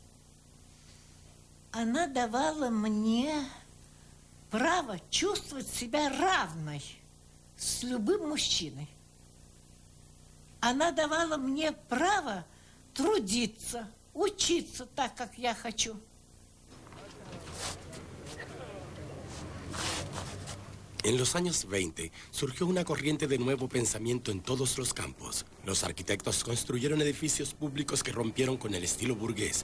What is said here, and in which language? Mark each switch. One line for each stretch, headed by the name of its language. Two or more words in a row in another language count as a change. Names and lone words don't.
Russian: Она давала мне право чувствовать себя равной с любым мужчиной. Она давала мне право трудиться, учиться так, как я хочу.
Spanish: En los años 20 surgió una corriente de nuevo pensamiento en todos los campos. Los arquitectos construyeron edificios públicos que rompieron con el estilo burgués.